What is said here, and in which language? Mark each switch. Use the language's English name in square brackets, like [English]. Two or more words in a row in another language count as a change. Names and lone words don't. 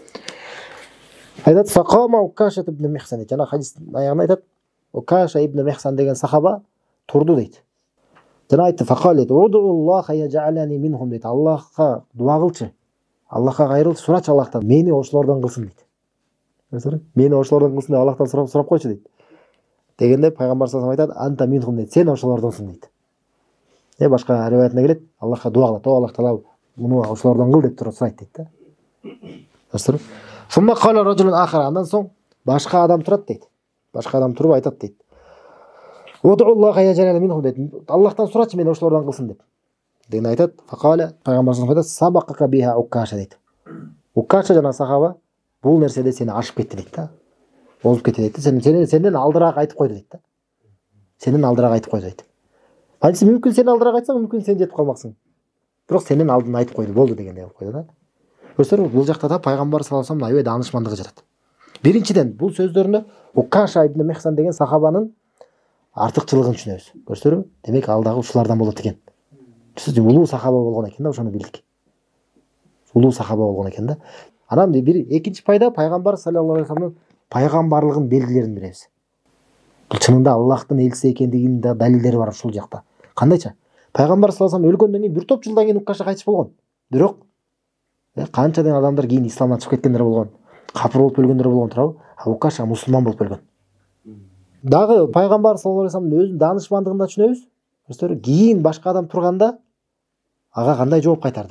[Kyrgyz] Айтат Факама Укаша ибн Михсан, жана хадис аягында айтат, Укаша ибн Михсан деген сахаба турду дейт. Жана айтты, [Arabic] فقال ادع الله أن يجعلني منهم" дейт. [Kyrgyz] Аллахка дуа кылчы. Аллахка кайрыл, сурачы Аллахтан, мени ошолордон кылсын дейт. Көрсөңүздөр, мени ошолордон кылсын деп Аллахтан сурап койчу дейт. Дегенде пайгамбар [Arabic] صلى الله عليه وسلم [Kyrgyz] айтат, [Arabic] "أنت منهم" [Kyrgyz] дейт. Сен ошолордонсуң дейт. Башка риваятында келет, Аллахка дуа кылат. О Аллах Таала, муну ошолордон кыл деп туруп сурайт дейт да. Көрсөңүздөр. [Arabic] ثم قام رجل آخر, [Kyrgyz] андан соң башка адам турат дейт. Башка адам туруп айтат дейт. [Arabic] ادع الله أن يجعلني منهم" дейт. [Kyrgyz] Аллахтан сурачы, мени ошолордон кылсын деп. Деген айтат. Факале, пайгамбар [Arabic] صلى الله عليه وسلم [Kyrgyz] айтат, [Arabic] سبقك بها عكاشة" [Kyrgyz] дейт. Укаша жана сахаба бул нерседе сени ашып кетти дейт да. Озуп кетти дейт. Сенден алдыраак айтып койду дейт да. Сенден алдыраак айтып койду дейт. Анысы мүмкүн сен алдыраак айтсаң, мүмкүн сен жетип калмаксың. Бирок сенден алдын айтып койду, болду дегендей кылып койду да. Көрсөңүздөр, бул жакта да пайгамбар [Arabic] صلى الله عليه وسلم [Kyrgyz] аябай даанышмандыгы жатат. Биринчиден, бул сөздөрүндө Укаша ибн Михсан деген сахабанын артыкчылыгын түшүнөбүз. Көрсөңүздөр, демек алдагы ушулардан болот экен. Түшүнүңүз, улуу сахаба болгон экен да, ошону билдик. Улуу сахаба болгон экен да. Анан бир экинчи пайда, пайгамбар [Arabic] صلى الله عليه وسلم [Kyrgyz] пайгамбарлыгын белгилерин билебиз. Бул чынында Аллахтын элчиси экендигинин да далилдери бар ушул жакта. Кандайча? Пайгамбар [Arabic] صلى الله عليه وسلم [Kyrgyz] өлгөндөн кийин бир топ жылдан кийин Укаша кайтыш болгон. Бирок канчадан адамдар кийин исламдан чыгып кеткендер болгон, капыр болуп өлгөндөр болгон туурабы? Укаша мусулман болуп өлгөн. Дагы пайгамбар [Arabic] صلى الله عليه وسلم [Kyrgyz] өзүнүн даанышмандыгын да түшүнөбүз. Көрсөңүздөр, кийин башка адам турганда ага кандай жооп кайтарды?